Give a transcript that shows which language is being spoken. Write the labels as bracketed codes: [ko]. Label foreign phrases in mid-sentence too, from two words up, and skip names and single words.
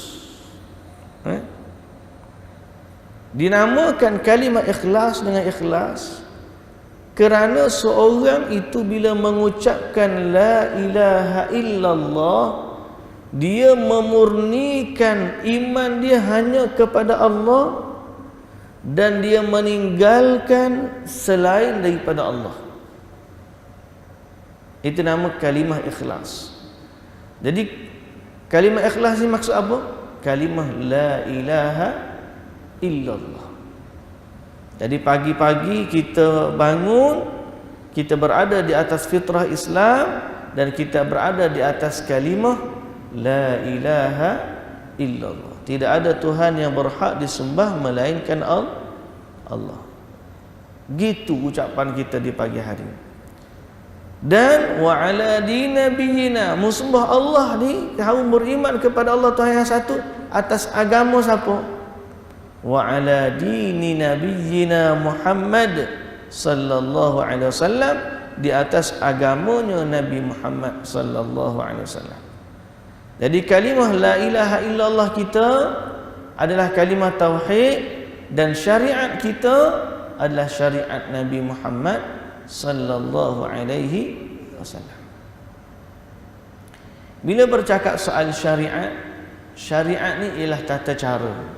[ms] Dinamakan kalimah ikhlas dengan ikhlas kerana seorang itu bila mengucapkan [ar] لا إله إلا الله, [ms] dia memurnikan iman dia hanya kepada Allah, dan dia meninggalkan selain daripada Allah. Itu nama kalimah ikhlas. Jadi kalimah ikhlas ni maksud apa? Kalimah [ar] لا إله إلا الله. [ms] Jadi pagi-pagi kita bangun, kita berada di atas fitrah Islam dan kita berada di atas kalimah [ar] لا إله إلا الله. [ms] Tidak ada Tuhan yang berhak disembah melainkan Allah. Gitu ucapan kita di pagi hari. Dan [ar] وعلى دين نبينا, [ms] musembah Allah ni, kaum beriman kepada Allah Tuhan yang satu atas agama siapa? [ar] وعلى دين نبينا محمد صلى الله عليه وسلم, [ms] di atas agamanya Nabi Muhammad [ar] صلى الله عليه وسلم. [ms] Jadi kalimah [ar] لا إله إلا الله [ms] kita adalah kalimah tauhid, dan syariat kita adalah syariat Nabi Muhammad [ar] صلى الله عليه وسلم. [ms] Bila bercakap soal syariat, syariat ni ialah tata cara.